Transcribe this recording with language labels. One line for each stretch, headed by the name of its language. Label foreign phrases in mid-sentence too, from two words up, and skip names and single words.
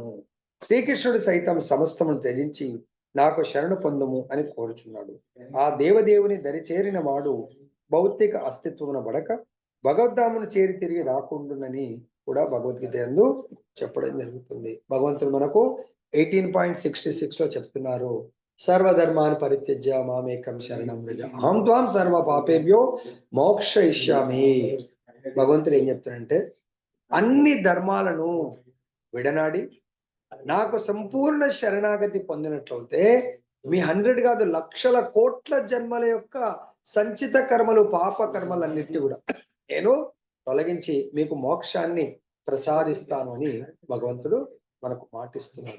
Telugu: శ్రీకృష్ణుడు సైతం సమస్తమును త్యజించి నాకు శరణు పొందుము అని కోరుచున్నాడు. ఆ దేవదేవుని దరిచేరిన వాడు భౌతిక అస్తిత్వమున బడక భగవద్ధామును చేరి తిరిగి రాకుండునని కూడా భగవద్గీత యందు చెప్పడం జరుగుతుంది. భగవంతుడు మనకు 18.66 లో చెప్తున్నారు,
Sanskrit: సర్వధర్మాన్ని పరిత్యజ్య మామేకం శరణం వ్రజ అహం త్వాం సర్వ పాపేభ్యో మోక్షయిష్యామి.
Telugu: భగవంతుడు ఏం చెప్తాడంటే, అన్ని ధర్మాలను విడనాడి నాకు సంపూర్ణ శరణాగతి పొందినట్లయితే మీ 100 కాదు లక్షల కోట్ల జన్మల యొక్క సంచిత కర్మలు, పాప కర్మలన్నిటి కూడా నేను తొలగించి మీకు మోక్షాన్ని ప్రసాదిస్తాను అని భగవంతుడు మనకు మాటిస్తున్నాడు.